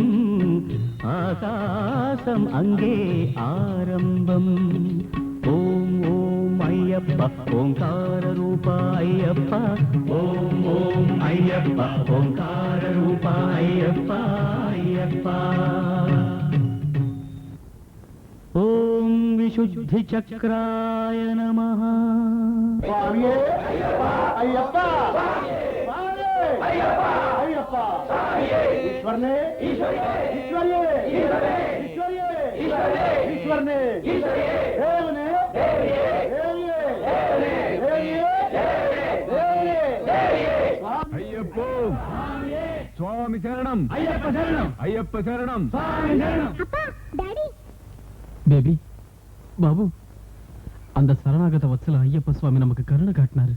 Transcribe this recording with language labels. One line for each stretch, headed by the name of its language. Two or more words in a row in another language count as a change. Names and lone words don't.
Malayalam: ആകാശം അങ്ങേ ആരംഭം ഓം ഓം അയ്യപ്പ ഓംകാര രൂപ അയ്യപ്പ ഓം ഓം അയ്യപ്പ ഓംകാര രൂപ അയ്യപ്പ അയ്യപ്പ
Sanskrit: ഓം വിശുദ്ധി ചക്രായ നമഃ.
Malayalam: സ്വാമിയേ അയ്യപ്പ അയ്യപ്പ സ്വാമിയേ അയ്യപ്പ അയ്യപ്പ സ്വാമിയേ ഈശ്വരനേ ഈശ്വരനേ ഈശ്വരനേ ഈശ്വരനേ
Tamil: ஈஸ்வரனே தேவனே ஐயப்போ சுவாமி சரணம் ஐயப்ப சரணம் ஐயப்ப சரணம் அப்பா டாடி பேபி பாபு அந்த சரணாகத வத்சல ஐயப்ப சுவாமி நமக்கு கருணை காட்டினாரு.